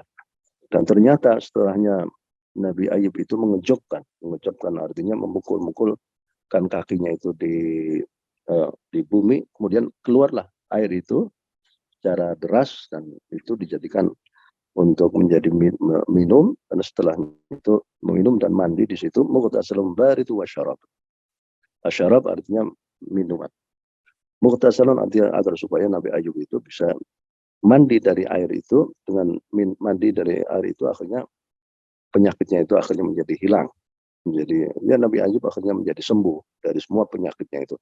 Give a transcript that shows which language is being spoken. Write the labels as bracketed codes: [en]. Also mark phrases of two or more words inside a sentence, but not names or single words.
[id] Dan ternyata setelahnya Nabi Ayub itu mengejobkan artinya memukul-mukulkan kakinya itu di bumi, kemudian keluarlah air itu secara deras dan itu dijadikan untuk menjadi minum, dan setelah itu meminum dan mandi di situ [ar] مغتسل بارد وشراب. [id] Asyarab artinya minuman. Mughtasalun artinya agar supaya Nabi Ayub itu bisa mandi dari air itu, dengan mandi dari air itu akhirnya penyakitnya itu akhirnya menjadi hilang. Nabi Ayub akhirnya menjadi sembuh dari semua penyakitnya itu.